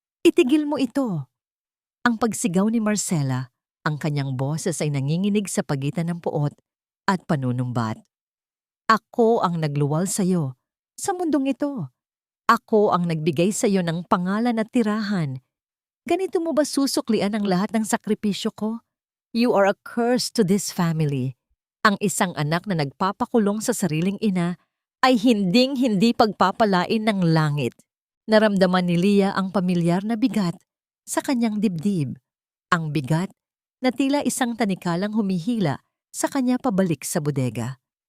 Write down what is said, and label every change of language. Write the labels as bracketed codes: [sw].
[tl] Itigil mo ito! Ang pagsigaw ni Marcela, ang kanyang boses ay nanginginig sa pagitan ng puot at panunumbat. Ako ang nagluwal sa iyo sa mundong ito. Ako ang nagbigay sa iyo ng pangalan at tirahan. Ganito mo ba susuklian ang lahat ng sakripisyo ko? [en] You are a curse to this family. [tl] Ang isang anak na nagpapakulong sa sariling ina ay hinding-hindi pagpapalain ng langit. Naramdaman ni Leah ang pamilyar na bigat sa kanyang dibdib. Ang bigat na tila isang tanikalang humihila sa kanya pabalik sa bodega.